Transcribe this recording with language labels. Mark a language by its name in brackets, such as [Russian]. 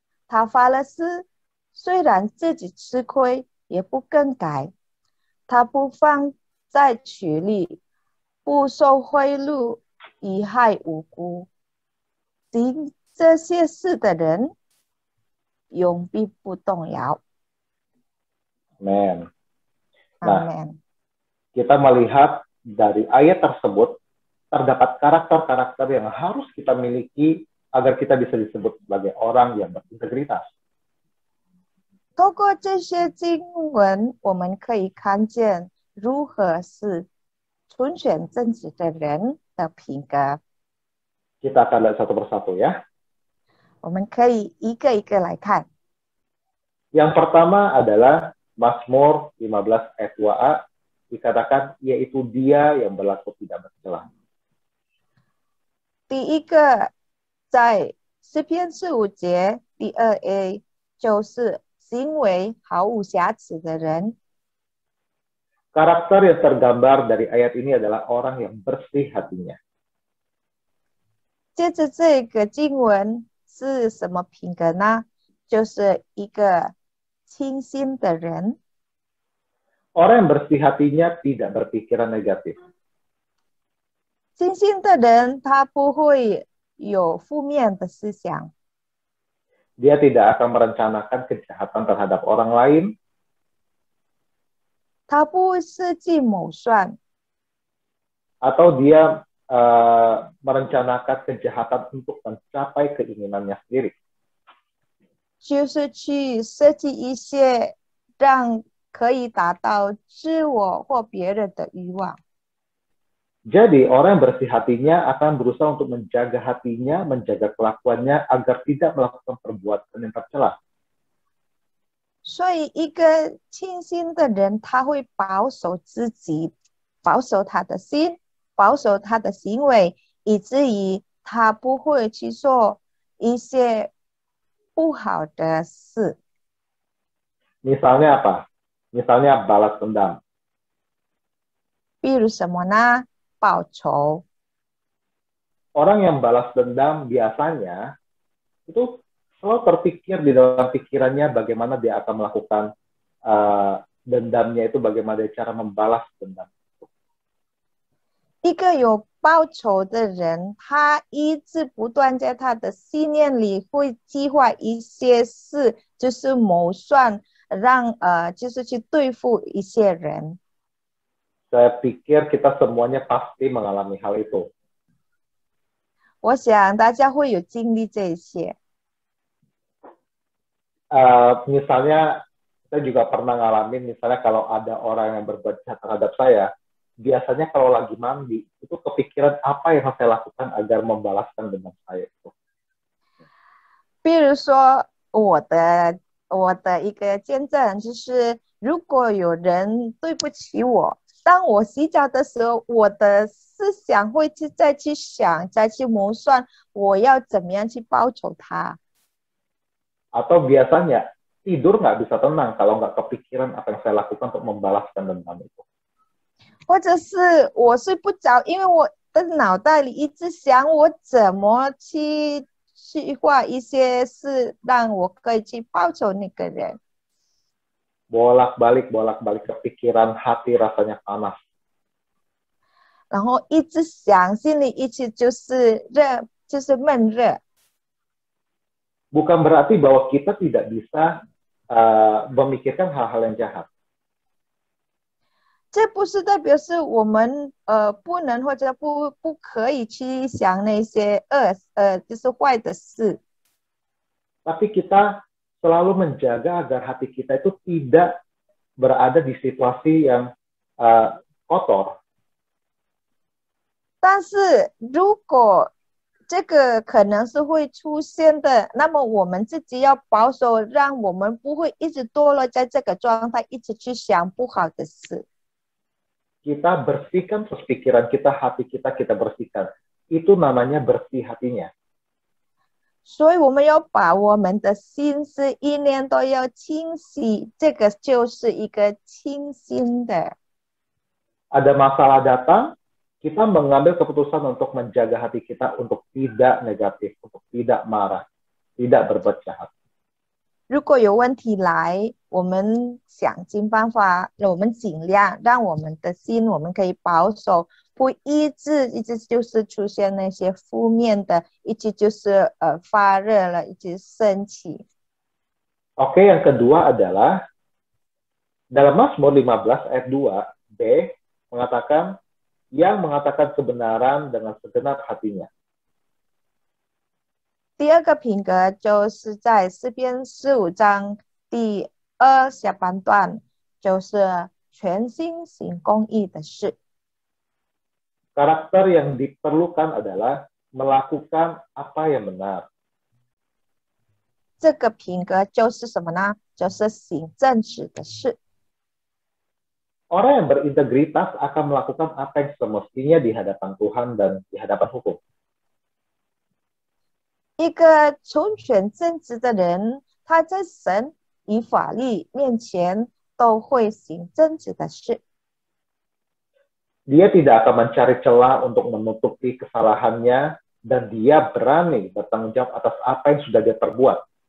[Chinese] 他发了誓，虽然自己吃亏，也不更改。他不放在取利，不受贿赂，贻害无辜。行这些事的人，永必不动摇。 [Indonesian] Amen. Nah, Amin. kita melihat dari ayat tersebut terdapat karakter-karakter yang harus kita miliki agar kita bisa disebut sebagai orang yang berintegritas. [Chinese] 透过这些经文，我们可以看见如何是纯选正直的人的品格。 [Indonesian] Kita akan lihat satu persatu ya. [Chinese] 我们可以一个一个来看。 [Indonesian] Yang pertama adalah Mazmur 15 ayat 2a, dikatakan yaitu dia yang berlaku tidak bercela. [Chinese] 第一个在诗篇45节第2a 就是行为毫无瑕疵的人。 [Indonesian] Karakter yang tergambar dari ayat ini adalah orang yang bersih hatinya. [Chinese] 接着这个经文是什么品格呢？就是一个清心的人。 [Indonesian] Orang yang bersih hatinya tidak berpikiran negatif. [Chinese] 清心的人他不会有负面的思想。 [Indonesian] Dia tidak akan merencanakan kejahatan terhadap orang lain. [Chinese] 他不会设计谋算， [Indonesian] Atau dia merencanakan kejahatan untuk mencapai keinginannya sendiri. [Chinese] 就是去设计一些让可以达到自我或别人的欲望。 [Indonesian] Jadi orang yang bersih hatinya akan berusaha untuk menjaga hatinya, menjaga kelakuannya agar tidak melakukan perbuatan yang tercela. [Chinese] 所以一个清心的人，他会保守自己，保守他的心，保守他的行为，以至于他不会去做一些不好的事。 [Indonesian] Misalnya apa? Misalnya balas dendam. [Chinese] 比如什么呢？报仇。 [Indonesian] Orang yang balas dendam biasanya itu selalu terpikir di dalam pikirannya bagaimana dia akan melakukan dendamnya itu, bagaimana dia cara membalas dendam. [Chinese] 一个有报仇的人，他一直不断在他的信念里会计划一些事，就是谋算，让就是去对付一些人。 [Indonesian] Saya pikir kita semuanya pasti mengalami hal itu. [Chinese] 我想大家会有经历这些。 [Indonesian] Misalnya saya juga pernah ngalamin, misalnya kalau ada orang yang berbuat jahat terhadap saya, biasanya kalau lagi mandi itu kepikiran apa yang harus saya lakukan agar membalaskan dendam saya itu. [Chinese] 比如说我的一个见证就是，如果有人对不起我，当我洗澡的时候，我的思想会再去想，再去谋算我要怎么样去报仇他。 [Indonesian] Atau biasanya tidur nggak bisa tenang kalau nggak kepikiran apa yang saya lakukan untuk membalaskan dendam itu. [Chinese] 或者是我睡不着，因为我的脑袋里一直想我怎么去画一些事，让我可以去报仇那个人。 [Indonesian] Bolak-balik kepikiran, hati rasanya panas. [Chinese] 然后一直想，心里一直就是热，就是闷热。 [Indonesian] Bukan berarti bahwa kita tidak bisa memikirkan hal-hal yang jahat. [Chinese] 这不是代表是我们不能或者不可以去想那些就是坏的事。 [Indonesian] Tapi kita selalu menjaga agar hati kita itu tidak berada di situasi yang kotor. [Chinese] 但是如果这个可能是会出现的，那么我们自己要保守，让我们不会一直堕落在这个状态，一直去想不好的事。 [Indonesian] Kita bersihkan terus pikiran kita, hati kita bersihkan. Itu namanya bersih hatinya. [Chinese] 所以我们要把我们的心思意念都要清晰，这个就是一个清心的。 [Indonesian] Ada masalah datang, kita mengambil keputusan untuk menjaga hati kita untuk tidak negatif, untuk tidak marah, tidak berbuat jahat. [Chinese] 如果有问题来，我们想尽办法，我们尽量让我们的心，我们可以保守，不一直就是出现那些负面的，一直就是发热了，一直生气。 [Indonesian] Oke, yang kedua adalah dalam Mazmur 15 ayat 2b mengatakan yang mengatakan kebenaran dengan segenap hatinya. [Chinese] 第二个品格就是在诗篇15章第2下半段，就是全心行公义的事。 [Indonesian] Karakter yang diperlukan adalah melakukan apa yang benar. [Chinese] 这个品格就是什么呢？就是行正直的事。 [Indonesian] Orang yang berintegritas akan melakukan apa yang semestinya di hadapan Tuhan dan di hadapan hukum. [Chinese] 一个纯全正直的人，他在神与法律面前都会行正直的事。 [Indonesian] Dia tidak akan mencari celah untuk menutupi kesalahannya dan dia berani bertanggung jawab atas apa yang sudah dia perbuat.